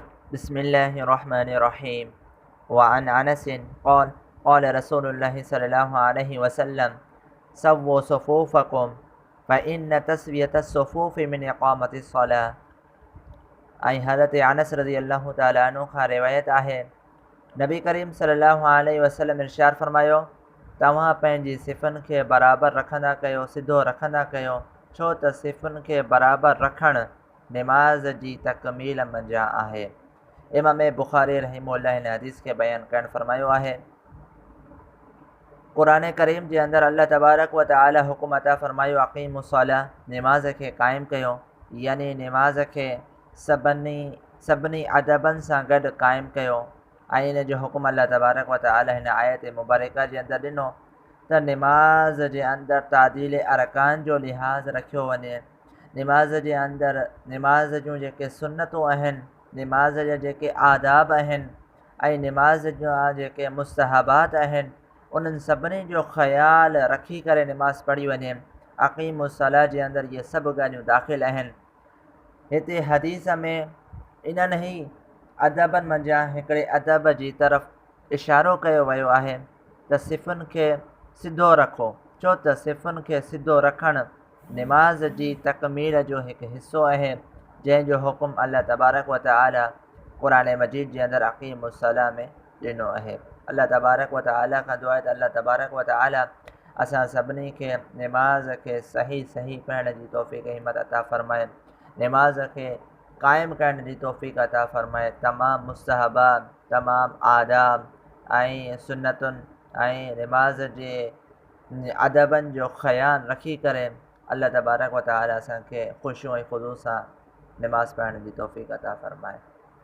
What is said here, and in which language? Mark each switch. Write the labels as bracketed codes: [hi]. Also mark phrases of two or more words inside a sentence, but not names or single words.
[ar] بسم الله الرحمن الرحيم۔ وعن أنس قال قال رسول الله صلى الله عليه وسلم سووا صفوفكم فإن تسوية الصفوف من إقامة الصلاة. [sd] ऐं हज़रत अनस [ar] رضي الله تعالى عنه [sd] खां रिवायत आहे, नबी करीम [ar] صلى الله عليه وسلم [sd] इरशाद फरमायो, तव्हां पंहिंजी सिफ़ुनि खे बराबरि रखंदा कयो, सिधो रखंदा कयो, छो त सिफ़ुनि खे बराबरि रखणु नमाज़ जी तकमील मंझां आहे। इमाम बुखारी रहिमहुल्लाह हिन हदीस खे बयानु करणु फरमायो आहे, क़ुरान करीम जे अंदरि अल्लाह तबारक व तआला हुकुम अता फरमायो, अक़ीमुस्सलाह, नमाज़ खे क़ाइमु कयो, यानी नमाज़ खे सभिनी अदबनि सां गॾु क़ाइमु कयो। ऐं इन जो हुकुम अल्लाह तबारक व तआला हिन आयत मुबारका जे अंदरि ॾिनो त नमाज़ जे अंदरि तादील अरकान जो लिहाज़ रखियो वञे। नमाज़ जे अंदरि नमाज़ जूं जेके सुन्नतूं आहिनि, नमाज़ जा जेके आदाब आहिनि ऐं नमाज़ जा जेके मुस्तहबात आहिनि, उन्हनि सभिनी जो ख़्यालु रखी करे नमाज़ पढ़ी वञे। अक़ीमुस्सलाह जे अंदरि इहे सभु ॻाल्हियूं दाख़िल आहिनि। हिते हदीस में इन्हनि ई अदबनि मंझां हिकिड़े अदब जी तरफ़ इशारो कयो वियो आहे त सिफ़ुनि खे सिधो रखो, छो त सिफ़ुनि खे सिधो रखणु नमाज़ जी तकमील जो हिकु हिसो आहे, जंहिंजो हुकुम अल्लाह तबारक व तआला क़ुरान मजीद जे अंदरि अक़ीमुस्सलाह में ॾिनो आहे। अल्लाह तबारक व तआला खां दुआ आहे त अल्लाह तबारक व तआला असां सभिनी खे नमाज़ खे सही पढ़ण जी तौफ़ीक़ हिम्मत अता फ़रमाए, नमाज़ खे क़ाइमु करण जी तौफ़ीक़ अता फ़रमाए। तमामु मुस्तहबात, तमामु आदाब ऐं सुन्नतुनि ऐं नमाज़ जे अदबनि जो ख़्यालु रखी करे अल्लाह तबारक व तआला असांखे ख़ुशू ऐं ख़ुदू सां नमाज़ पढ़ण जी तौफ़ीक़ अता फ़रमाए।